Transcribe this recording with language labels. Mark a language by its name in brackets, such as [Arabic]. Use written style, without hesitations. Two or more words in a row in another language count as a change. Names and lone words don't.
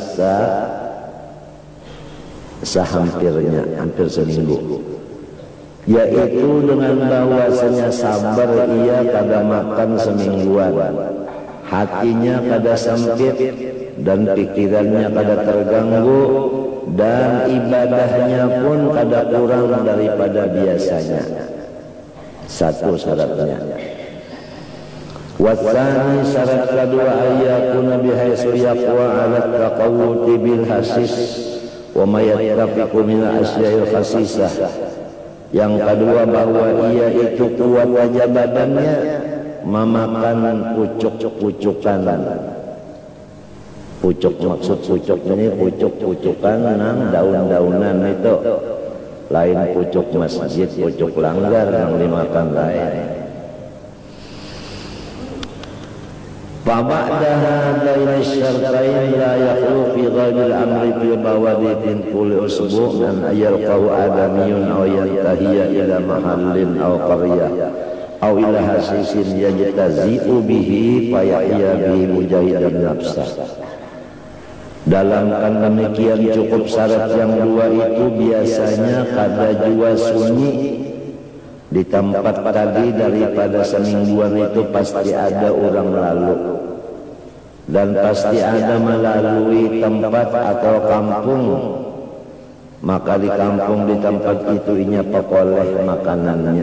[Banjar] sehampirnya hampir seminggu, yaitu dengan bahwasanya sabar ia kada makan semingguan, hatinya kada sempit dan pikirannya kada terganggu, dan ibadahnya pun kada kurang daripada biasanya. Satu syaratnya. [Arabic] وثانيها [Banjar] syarat kedua, [Arabic] أن يكون بحيث يقوى على التقوت بالحشيش وما يتفق من الأشياء الخسيسة. [Banjar] Yang kedua, bahwa ia itu kuat wajah badannya memakan pucuk-pucukan. Pucuk maksud pucuk ini pucuk-pucukan nang daun-daunan itu, lain pucuk masjid, pucuk langgar yang dimakan lain. [Arabic] فبعد هذين الشرطين لا يخلو في غير الأمر في بوادث كل أسبوع أن يلقاه آدمي أو ينتهي إلى محل أو قرية أو إلى حسيس يجتزئ به فيحيا به مجاهدا نفسه. [Banjar] Dalam kan demikian cukup syarat yang dua itu biasanya kada jua sunyi di tempat tadi daripada semingguan itu pasti ada orang lalu, dan pasti ada melalui tempat atau kampung, maka di kampung di tempat itu inya pekoleh makanannya.